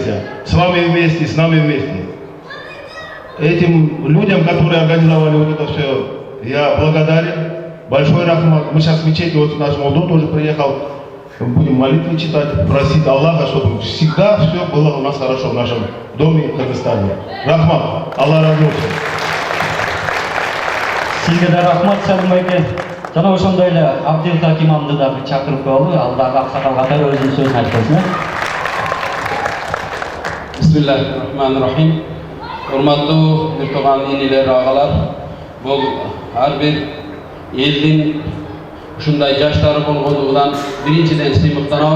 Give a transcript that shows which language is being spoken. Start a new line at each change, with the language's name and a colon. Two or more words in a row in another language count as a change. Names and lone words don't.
Russian: С вами вместе, с нами вместе. Этим людям, которые организовали вот это все, я благодарен. Большой рахмат. Мы сейчас в мечети, вот наш молодой тоже приехал. Будем молитвы читать, просить Аллаха, чтобы всегда все было у нас хорошо в нашем доме в Кыргызстане.
Kyrgyz: Рахмат. Аллах разы болсын. Сизге да рахмат, Салим байке. Жана ошондой эле Абдилхак имамды дагы чакырып коелу. Ал дагы аксакал катары өзүнүн сөзүн айтып койсун. Бисмиллахиррахманиррахим. Урматтуу бир тууган инилер, агалар, бул ар бир элдин ушундай жаштары болгондугунан биринчиден сыймыктанабыз.